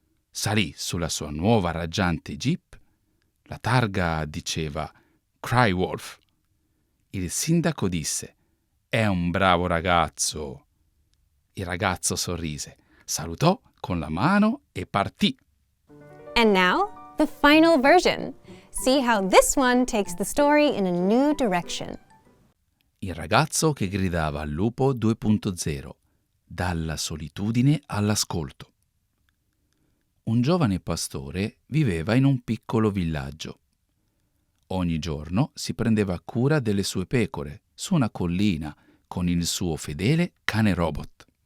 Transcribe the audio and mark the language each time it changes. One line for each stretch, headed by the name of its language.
Italian: Salì sulla sua nuova raggiante Jeep. La targa diceva Cry Wolf. Il sindaco disse: «È un bravo ragazzo». Il ragazzo sorrise, salutò con la mano e partì.
English: And now, the final version. See how this one takes the story in a new direction.
Italian: Il ragazzo che gridava al lupo 2.0, dalla solitudine all'ascolto. Un giovane pastore viveva in un piccolo villaggio. Ogni giorno si prendeva cura delle sue pecore su una collina con il suo fedele cane robot.